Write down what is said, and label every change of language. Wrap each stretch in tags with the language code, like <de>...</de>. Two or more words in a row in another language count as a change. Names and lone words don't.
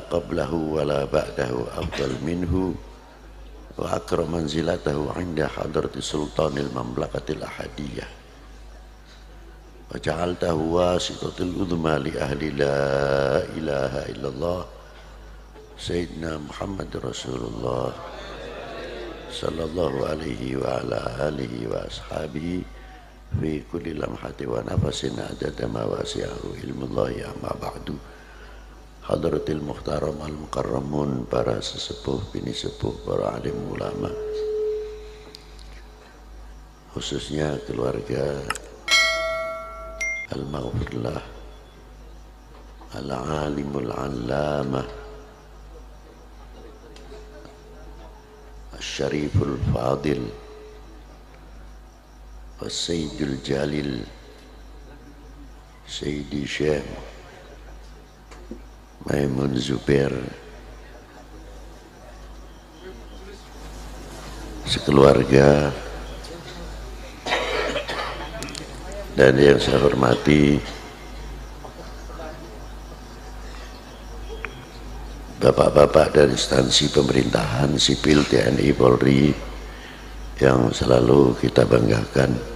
<ar>قبله ولا بعده أفضل منه وأكرم منزلته عند حضرة سلطان المملكة الأحدية وجعلته واسطة العظمى لأهل لا إله إلا الله سيدنا محمد رسول الله صلى الله عليه وعلى آله وأصحابه في كل لمحة ونفس عدد ما وسعه علم الله أما بعد. حضرة المحترم المكرمون,</ar> <id>para sesepuh, bini sepuh, para alim ulama, khususnya keluarga</id> <ar>المغفور له العالم العلامة الشريف الفاضل السيد الجليل Sayyidi Syekh</ar> <id>Maimun Zubair, sekeluarga, dan yang saya hormati bapak-bapak dari instansi pemerintahan sipil TNI Polri yang selalu kita banggakan,</id>